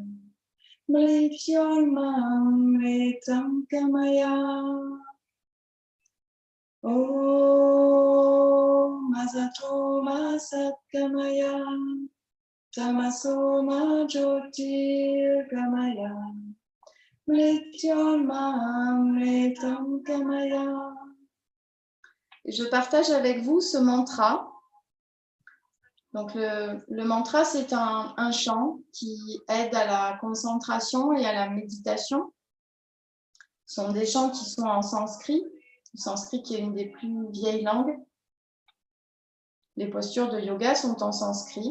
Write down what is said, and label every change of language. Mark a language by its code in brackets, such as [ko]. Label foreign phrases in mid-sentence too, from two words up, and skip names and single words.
[sa] Mrityormamritam Gamaya Om Asatoma Satgamaya Tamasoma Jyotirgamaya Mrityormamritam Gamaya. [fr] Je partage avec vous ce mantra. Donc le mantra, c'est un chant qui aide à la concentration et à la méditation. Ce sont des chants qui sont en sanskrit. Le sanskrit qui est une des plus vieilles langues. Les postures de yoga sont en sanskrit.